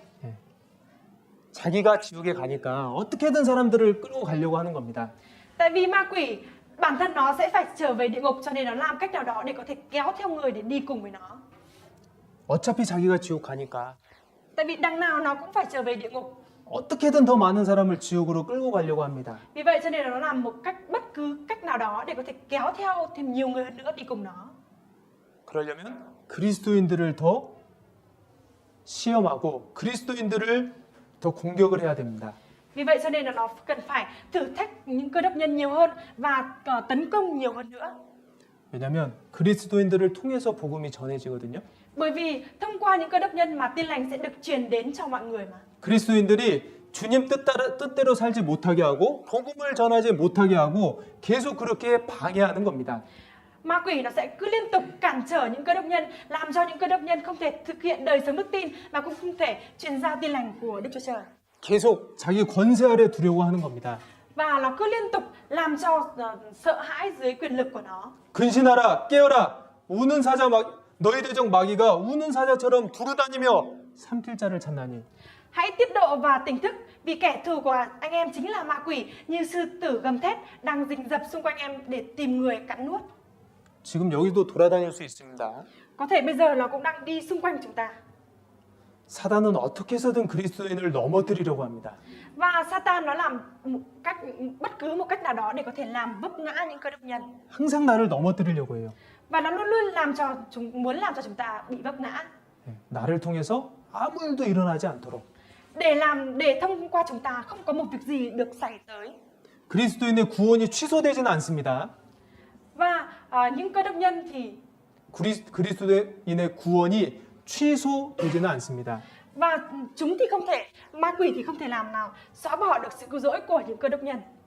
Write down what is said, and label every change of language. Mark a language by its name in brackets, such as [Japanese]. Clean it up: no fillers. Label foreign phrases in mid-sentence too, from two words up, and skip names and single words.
[Korean] 네. 자기가 지옥에 가니까 어떻게든 사람들을 끌고 가려고 하는 겁니다. [Vietnamese] Tại vì ma quỷ bản thân nó sẽ phải trở về địa ngục, cho nên nó làm cách nào đó để có thể kéo theo người để đi cùng với nó. [Korean] 어차피 자기가 지옥 가니까 [Vietnamese] Tại vì đằng nào nó cũng phải trở về địa ngục. [Korean] 어떻게든 더 많은 사람을 지옥으로 끌고 가려고 합니다. [Vietnamese] Vì vậy cho nên là nó làm một cách bất cứ cách nào đó để có thể kéo theo thêm nhiều người hơn nữa đi cùng nó. [Korean] 그러려면 그리스도인들을 더 시험하고 그리스도인들을 더 공격을 해야 됩니다. [Vietnamese] Vì vậy cho nên là nó cần phải thử thách những cơ đốc nhân nhiều hơn và tấn công nhiều hơn nữa. [Korean] 왜냐하면 그리스도인들을 통해서 복음이 전해지거든요. [Vietnamese] Bởi vì thông qua những cơ đốc nhân mà tin lành sẽ được truyền đến cho mọi người mà. [Korean] 그리스도인들이 주님 뜻대로 살지 못하게 하고 복음을 전하지 못하게 하고 계속 그렇게 방해하는 겁니다. [Vietnamese] Ma quỷ nó sẽ cứ liên tục cản trở những cơ đốc nhân, làm cho những cơ đốc nhân không thể thực hiện đời sống đức tin và cũng không thể truyền giao tin lành của Đức Chúa Trời. [Korean] 계속 자기 권세 아래 두려고 하는 겁니다. [Vietnamese] Và nó cứ liên tục làm cho sợ hãi dưới quyền lực của nó. [Korean] 근신하라 깨어라 우는 사자 너희 대적 마귀가 우는 사자처럼 두루다니며 삼킬 자를 찾나니. [Vietnamese] Hãy tiết độ và tỉnh thức, vì kẻ thù của anh em chính là ma quỷ, như sư tử gầm thét đang rình rập xung quanh em để tìm người cắn nuốt. [Korean] 지금 여기도 돌아다닐 수 있습니다. [Vietnamese] Có thể bây giờ nó cũng đang đi xung quanh chúng ta. [Korean] 사단은 어떻게 해서든 그리스도인을 넘어뜨리려고 합니다. [Vietnamese] Và Satan nó làm bất cứ một cách nào đó để có thể làm vấp ngã những cơ đốc nhân. [Korean] 항상 나를 넘어뜨리려고 해요. [Vietnamese] Và nó luôn luôn muốn làm cho chúng ta bị vấp ngã. [Korean] 나를 통해서 아무 일도 일어나지 않도록. [Vietnamese] Để thông qua chúng ta không có một việc gì được xảy tới. [Korean] 그리스도인의 구원이 취소되지는 않습니다. [Vietnamese] Và những cơ đốc nhân thì [Korean] 그리스도인의 구원이 취소되지는 않습니다. [Vietnamese] và chúng thì không thể, ma quỷ thì không thể làm nào xóa bỏ được sự cứu rỗi của những cơ đốc nhân.